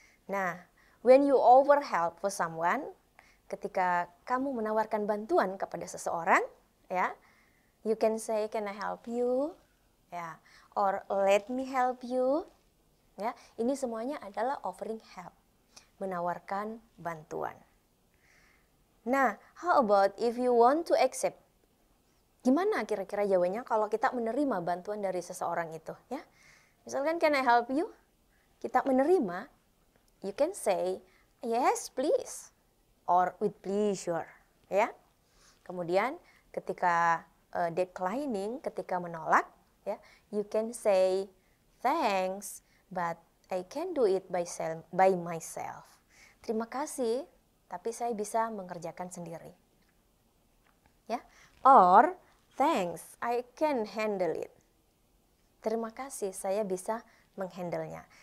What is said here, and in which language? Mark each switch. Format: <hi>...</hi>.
<en>Nah, when you offer help for someone,</en> <id>ketika kamu menawarkan bantuan kepada seseorang,</id> <en>ya, you can say, can I help you? Ya, or let me help you.</en> <id>Ya, ini semuanya adalah</id> <en>offering help,</en> <id>menawarkan bantuan.</id> <en>Nah, how about if you want to accept?</en> <id>Gimana kira-kira jawabannya kalau kita menerima bantuan dari seseorang itu, ya?</id> <en>Misalkan can I help you?</en> <id>Kita menerima,</id> <en>you can say yes please or with pleasure, ya.</en> <id>Kemudian ketika declining, ketika menolak,</id> <en>ya, you can say thanks but I can do it by myself.</en> <id>Terima kasih, tapi saya bisa mengerjakan sendiri.</id> <en>Ya, or thanks, I can handle it.</en> <id>Terima kasih, saya bisa menghandlenya.</id>